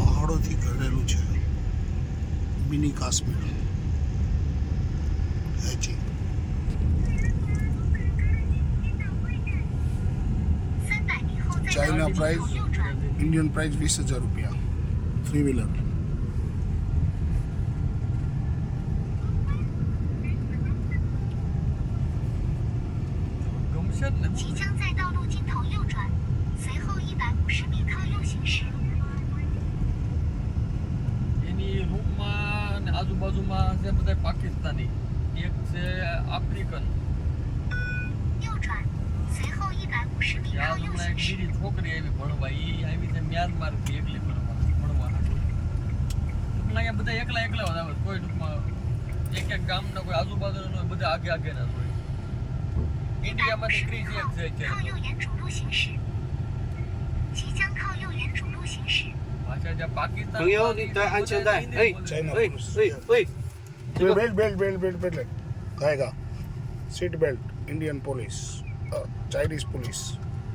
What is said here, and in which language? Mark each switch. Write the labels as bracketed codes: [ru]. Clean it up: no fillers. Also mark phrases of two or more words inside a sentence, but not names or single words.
[gu] પહાડોથી ઘેરેલું છે. મિની કાશ્મીર. [en] hechi China price Indian price 20,000 રૂપિયા 3 wheeler. [zh] 即将在道路尽头右转，随后150米靠右行驶。 [gu] એની રૂમમાં અને આજુબાજુમાં છે બધા પાકિસ્તાની, એક છે આફ્રિકન. [zh] 右转，随后150米靠 [gu] ત્યાં [zh] 右 [gu] હમણાં [zh] 行 [gu] એક [zh] 驶。 [gu] બીજી છોકરી આવી ભણવા, એ આવી છે મ્યાનમારથી એકલી ભણવા. ટૂંકમાં અહીંયા બધા એકલા એકલા જ આવે, કોઈ ટૂંકમાં એક એક ગામના કોઈ આજુબાજુના હોય, બધા આગે આગેના જ હોય. ઇન્ડિયામાંથી 150 30 એક છે [zh] 米靠 [gu] અત્યારે. [zh] 右沿主路行驶。即将靠右沿主路行驶。 [gu] પાછા જ્યાં પાકિસ્તાન [zh] 朋友，你戴安全带。哎 [gu] ચાઇના 哎 પુરુષ. 哎哎， [en] belt belt belt belt belt आएगा. seat belt Indian police Chinese police.